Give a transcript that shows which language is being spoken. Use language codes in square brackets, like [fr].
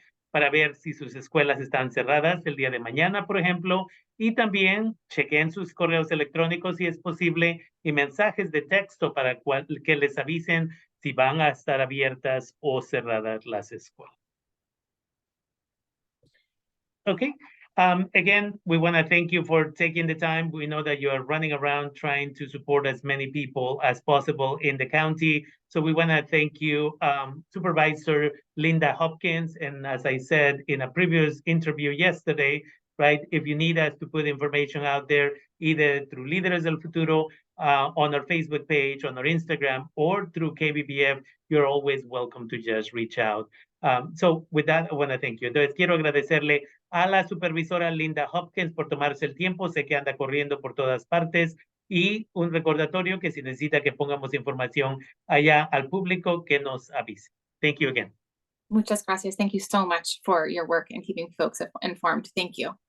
[es] para ver si sus escuelas están cerradas el día de mañana, por ejemplo, y también chequen sus correos electrónicos si es posible y mensajes de texto para que les avisen si van a estar abiertas o cerradas las escuelas. [en] Okay. Again, we want to thank you for taking the time. We know that you are running around trying to support as many people as possible in the county. So we want to thank you, Supervisor Lynda Hopkins. And as I said in a previous interview yesterday, right, if you need us to put information out there, either through Líderes del Futuro, on our Facebook page, on our Instagram, or through KBBF, you're always welcome to just reach out. So with that, I want to thank you. [es] Entonces, quiero agradecerle a la supervisora Lynda Hopkins por tomarse el tiempo. Sé que anda corriendo por todas partes. Y un recordatorio que si necesita que pongamos información allá al público, que nos avise. [en] Thank you again. [es] Muchas gracias. [en] Thank you so much for your work and keeping folks informed. Thank you.